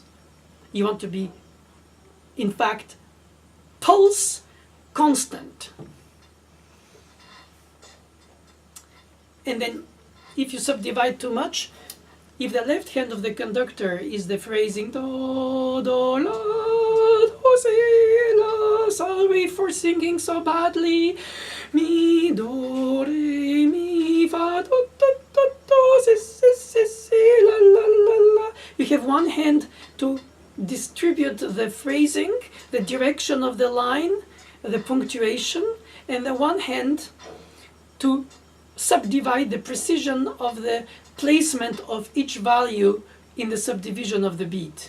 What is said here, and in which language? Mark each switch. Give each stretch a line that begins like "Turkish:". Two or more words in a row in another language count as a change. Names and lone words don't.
English: You want to be, in fact, pulse constant. And then if you subdivide too much, if the left hand of the conductor is the phrasing do, do, la, do, si, la, sol, we for singing so badly, mi, do, re, mi, fa, do, do, do, do, si, si, si, si, la, la, la, la. You have one hand to distribute the phrasing, the direction of the line, the punctuation, and the one hand to subdivide the precision of the placement of each value in the subdivision of the beat.